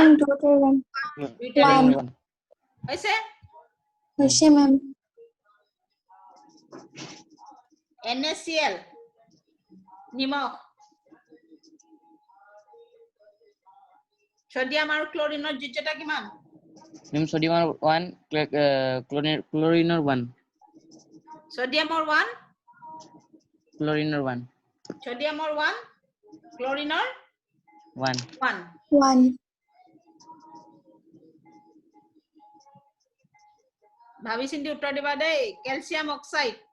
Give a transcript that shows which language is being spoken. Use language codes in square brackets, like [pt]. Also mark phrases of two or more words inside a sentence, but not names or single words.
[en] total 1 [as] দুইটাৰে [en] One. 1 [as] হৈছে হৈছে মেম NaCl নিমখ সোডিয়াম আৰু ক্লোৰিনৰ যোজ্যতা কিমান [en] Ma'am, sodium 1 chlorine 1 [as] সোডিয়ামৰ 1 [en] chlorine 1 [as] সোডিয়ামৰ 1 ক্লোৰিনৰ 1 1 1 ভাবি চিন্তি উত্তৰ দিবা দেই [en] calcium oxide